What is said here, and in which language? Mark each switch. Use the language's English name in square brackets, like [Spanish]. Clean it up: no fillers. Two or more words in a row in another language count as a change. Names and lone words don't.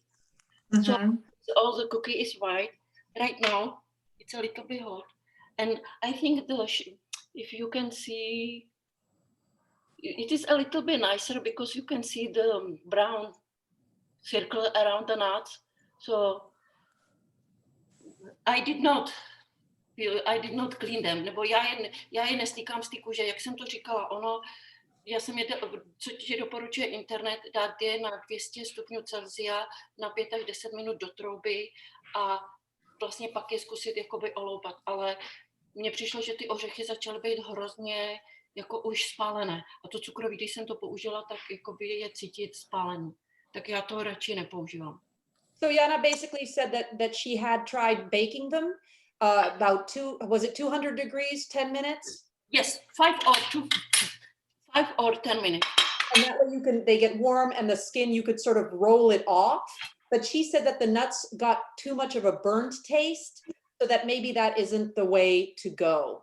[English] So all the cookie is white. Right now it's a little bit hot, and I think if you can see, it is a little bit nicer because you can see the brown circle around the nuts. So I did not clean them, [Czech] nebo já je nestýkám z té kůže, jak jsem to říkala, já jsem co ti doporučuje internet, dát je na 200 stupňů Celsia na 5 až 10 minut do trouby a vlastně pak je zkusit jakoby oloupat, ale mně přišlo, že ty ořechy začaly být hrozně jako už spálené a to cukroví, když jsem to použila, tak jakoby je cítit spálení, tak já to radši nepoužívám. [English] So Jana basically said that she had tried baking them about 200 degrees, 10 minutes? Yes, 5 or 10 minutes. And that way they get warm and the skin, you could sort of roll it off. But she said that the nuts got too much of a burnt taste, so that maybe that isn't the way to go.